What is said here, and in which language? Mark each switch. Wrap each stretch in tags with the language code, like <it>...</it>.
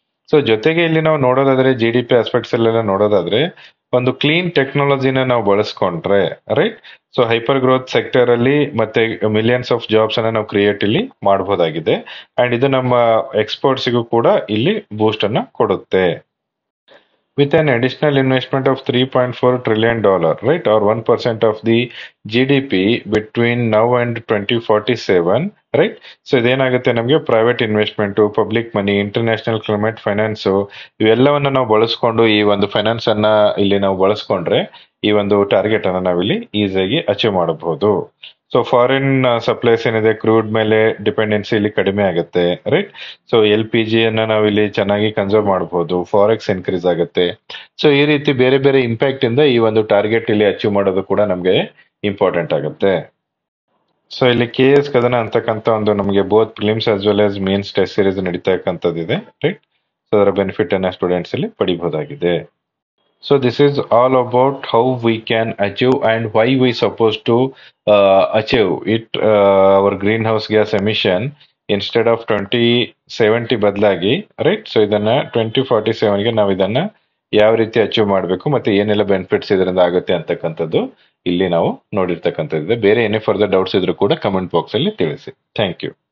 <kn>So ಜೊತೆಗೆ ಇಲ್ಲಿ ನಾವು ನೋಡೋದಾದ್ರೆ GDP ಆಸ್ಪೆಕ್ಟ್ಸ್ ಅಲ್ಲೆಲ್ಲ ನೋಡೋದಾದ್ರೆ ಒಂದು ಕ್ಲೀನ್ ಟೆಕ್ನಾಲಜಿನ ನಾವು ಬಳಸ್ಕೊಂಡ್ರೆ, right? So hyper growth sector ಅಲ್ಲಿ ಮತ್ತೆ ಮಿಲಿಯನ್ಸ್ ಆಫ್ ಜಾಬ್ಸ್ ಅನ್ನ ನಾವು ಕ್ರಿಯೇಟ್ ಇಲ್ಲಿ ಮಾಡಬಹುದಾಗಿದೆ. ಅಂಡ್ ಇದು ನಮ್ಮ ಎಕ್ಸ್ಪೋರ್ಟ್ಸಿಗೂ ಕೂಡ ಇಲ್ಲಿ ಬೂಸ್ಟ್ ಅನ್ನ ಕೊಡುತ್ತೆ.</kn> <en>With an additional investment of $3.4 trillion, right, or 1% of the GDP between now and 2047, right?</en> <kn>So ಇದೇನಾಗುತ್ತೆ, ನಮಗೆ ಪ್ರೈವೇಟ್ ಇನ್ವೆಸ್ಟ್ಮೆಂಟ್, ಪಬ್ಲಿಕ್ ಮನಿ, ಇಂಟರ್ನ್ಯಾಷನಲ್ ಕ್ಲೈಮೇಟ್ ಫೈನಾನ್ಸ್ ಇವೆಲ್ಲವನ್ನ ನಾವು ಬಳಸ್ಕೊಂಡು ಈ ಒಂದು ಫೈನಾನ್ಸ್ ಅನ್ನ ಇಲ್ಲಿ ನಾವು ಬಳಸ್ಕೊಂಡ್ರೆ ಈ ಒಂದು ಟಾರ್ಗೆಟ್ ಅನ್ನ ನಾವಿಲ್ಲಿ ಈಸಿಯಾಗಿ ಅಚೀವ್ ಮಾಡಬಹುದು. ಸೊ ಫಾರಿನ್ ಸಪ್ಲೈಸ್ ಏನಿದೆ, ಕ್ರೂಡ್ ಮೇಲೆ ಡಿಪೆಂಡೆನ್ಸಿ ಇಲ್ಲಿ ಕಡಿಮೆ ಆಗುತ್ತೆ, ರೈಟ್? ಸೊ LPG ಅನ್ನ ನಾವಿಲ್ಲಿ ಚೆನ್ನಾಗಿ ಕನ್ಸರ್ವ್ ಮಾಡಬಹುದು, ಫಾರೆಕ್ಸ್ ಇನ್ಕ್ರೀಸ್ ಆಗುತ್ತೆ. ಸೊ ಈ ರೀತಿ ಬೇರೆ ಬೇರೆ ಇಂಪ್ಯಾಕ್ಟ್ ಇಂದ ಈ ಒಂದು ಟಾರ್ಗೆಟ್ ಇಲ್ಲಿ ಅಚೀವ್ ಮಾಡೋದು ಕೂಡ ನಮಗೆ ಇಂಪಾರ್ಟೆಂಟ್ ಆಗುತ್ತೆ. ಸೊ ಇಲ್ಲಿ KS ಕದನ ಅಂತಕ್ಕಂಥ ಒಂದು ನಮಗೆ both films as well as mains test series ನಡೀತಾ ಇದೆ, ರೈಟ್? ಸೊ ಅದರ ಬೆನಿಫಿಟ್ ಅನ್ನ ಸ್ಟೂಡೆಂಟ್ಸ್ ಇಲ್ಲಿ ಪಡಿಬಹುದಾಗಿದೆ.</kn> <en>So this is all about how we can achieve and why we supposed to achieve it, our greenhouse gas emission instead of 2070</en> <kn>ಬದಲಾಗಿ,</kn> <en>Right?</en> <kn>So ಇದನ್ನ 2047ಗೆ ನಾವು ಇದನ್ನ ಯಾವ ರೀತಿ ಅಚೀವ್ ಮಾಡಬೇಕು ಮತ್ತೆ ಏನೆಲ್ಲ ಬೆನಿಫಿಟ್ಸ್ ಇದರಿಂದ ಆಗುತ್ತೆ ಅಂತಕ್ಕಂಥದ್ದು ಇಲ್ಲಿ ನಾವು ನೋಡಿರ್ತಕ್ಕಂಥದ್ದು. ಬೇರೆ ಏನೇ ಫರ್ದರ್ ಡೌಟ್ಸ್ ಇದ್ರೂ ಕೂಡ ಕಮೆಂಟ್ ಬಾಕ್ಸ್ ಅಲ್ಲಿ ತಿಳಿಸಿ. Thank you.</kn>